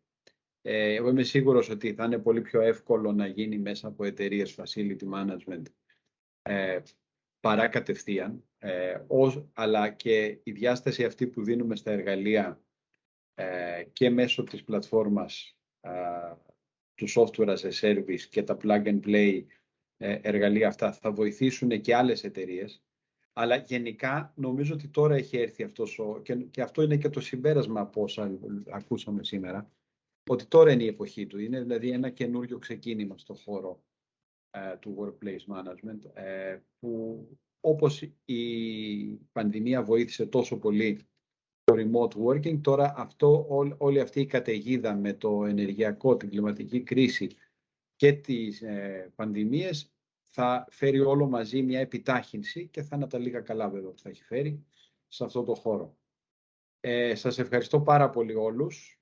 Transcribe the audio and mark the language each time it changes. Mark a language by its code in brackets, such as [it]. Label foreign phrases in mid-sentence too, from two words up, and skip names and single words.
[el] Εγώ είμαι σίγουρος ότι θα είναι πολύ πιο εύκολο να γίνει μέσα από εταιρείες [en] facility management [el] παρά κατευθείαν, αλλά και η διάσταση αυτή που δίνουμε στα εργαλεία και μέσω της πλατφόρμας του [en] software as a service [el] και τα [en] plug and play [el] εργαλεία αυτά θα βοηθήσουν και άλλες εταιρείες. Αλλά γενικά νομίζω ότι τώρα έχει έρθει και αυτό είναι και το συμπέρασμα από όσα ακούσαμε σήμερα, ότι τώρα είναι η εποχή του. Είναι δηλαδή ένα καινούριο ξεκίνημα στο χώρο του [en] workplace management, [el] που όπως η πανδημία βοήθησε τόσο πολύ το [en] remote working, [el] τώρα όλη αυτή η καταιγίδα με το ενεργειακό, την κλιματική κρίση και τις πανδημίες θα φέρει όλο μαζί μια επιτάχυνση και θα είναι τα λίγα καλά βέβαια που θα έχει φέρει σε αυτό το χώρο. Σας ευχαριστώ πάρα πολύ όλους.